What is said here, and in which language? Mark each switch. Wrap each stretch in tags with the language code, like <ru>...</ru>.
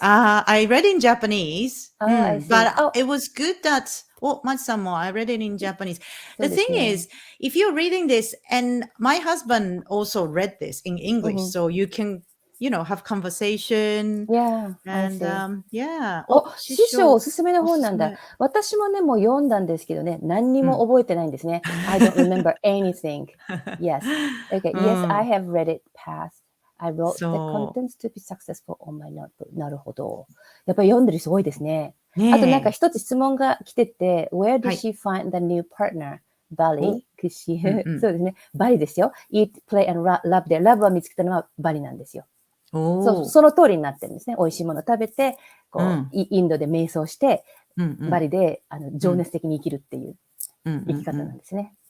<en>I read in Japanese, I see. but it was good that, Machi-san, I read it in Japanese. The thing is, if you're reading this, and my husband also read this in English, so you can, have conversation. And, yeah.</en> <ja>師匠おすすめの本なんだ。私もね、もう読んだんですけどね、何にも覚えてないんですね。</ja> <en>I don't remember anything. Yes. Okay. Yes, I have read it past.I wrote the contents to be successful on my notebook.</en> <ja>なるほど。やっぱり読んでる人多いですね。あとなんか一つ質問が来てて、</ja> <en>Where did she find the new partner?</en> <ja>Bali? そうですね。バリですよ。 Eat, play and love で、ラブを見つけたのはバリなんですよ。その通りになってるんですね。美味しいもの食べて、インドで瞑想して、バリで情熱的に生きるっていう生き方なんですね。</ja>